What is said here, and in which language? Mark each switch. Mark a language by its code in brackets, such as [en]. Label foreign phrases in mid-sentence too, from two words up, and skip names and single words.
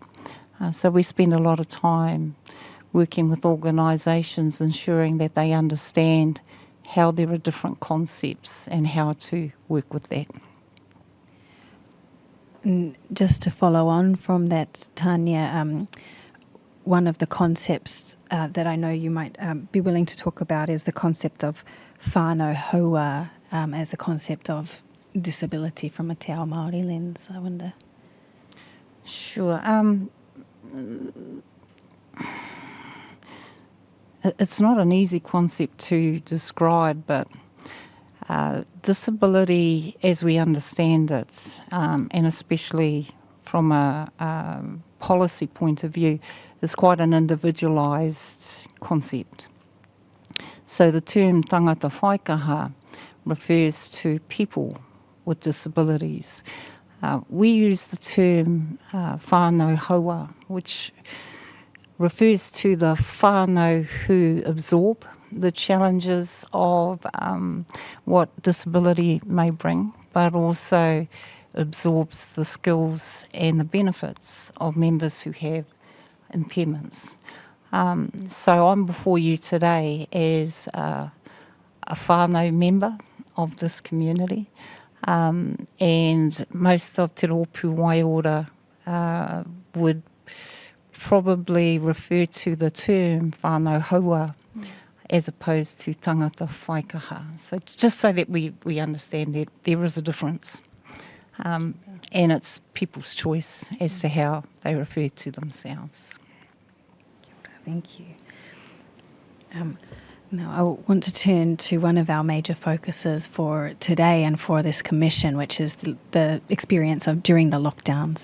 [en] So we spend a lot of time working with organisations, ensuring that they understand how there are different concepts and how to work with that. Just to follow on from that, Tania, one of the concepts that I know you might be willing to talk about is the concept of [mi] whānau haua [en] as a concept of disability from a [mi] te ao Māori [en] lens, I wonder. Sure. It's not an easy concept to describe, but disability as we understand it, and especially from a policy point of view, is quite an individualised concept. So the term [mi] tangata whaikaha [en] refers to people with disabilities. We use the term [mi] whānau haua, [en] which refers to the whānau who absorb the challenges of what disability may bring, but also absorbs the skills and the benefits of members who have impairments. So I'm before you today as a whānau member of this community, and most of Te Rōpū Waiora would probably refer to the term [mi] whānau haua [en] as opposed to [mi] tangata whaikaha. [en] So just so that we understand that there is a difference. And it's people's choice as to how they refer to themselves. Thank you. Now I want to turn to one of our major focuses for today and for this commission, which is the experience of during the lockdowns.